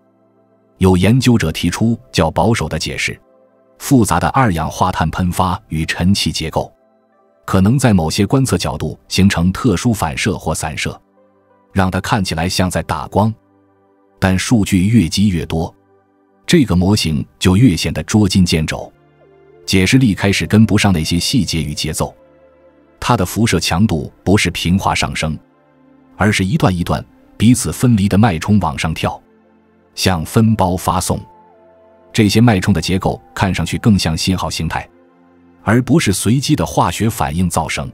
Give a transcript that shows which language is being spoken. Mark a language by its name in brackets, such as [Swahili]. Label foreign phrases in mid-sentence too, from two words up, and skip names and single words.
[Chinese] 有研究者提出較保守的解釋：複雜的二氧化碳噴發與塵氣結構，可能在某些觀測角度形成特殊反射或散射，讓它看起來像在打光。但數據越積越多，這個模型就越顯得捉襟見肘，解釋力開始跟不上那些細節與節奏。它的輻射強度不是平滑上升，而是一段一段彼此分離的脈冲往上跳，像分包發送。這些脉冲的結構看上去更像信號形態，而不是隨機的化學反應噪声。